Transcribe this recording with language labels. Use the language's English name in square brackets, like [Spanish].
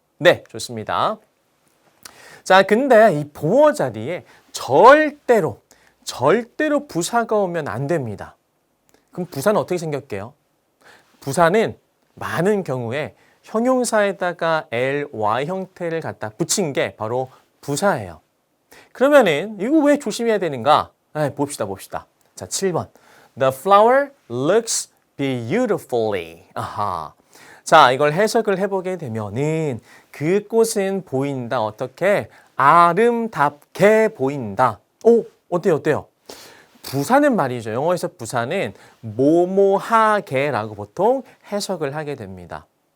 [Korean] 네, 좋습니다. 자, 근데 이 보어 자리에 절대로 부사가 오면 안 됩니다. 그럼 부사는 어떻게 생겼게요? 부사는 많은 경우에 형용사에다가 ly 형태를 갖다 붙인 게 바로 부사예요. 그러면은 이거 왜 조심해야 되는가? 봅시다. 자, 7번. [English] The flower looks beautifully. [Korean] 아하. 자, 이걸 해석을 해보게 되면은 그 꽃은 보인다. 어떻게? 아름답게 보인다. 오, 어때요? 부사는 말이죠. 영어에서 부사는 뭐뭐하게라고 보통 해석을 하게 됩니다.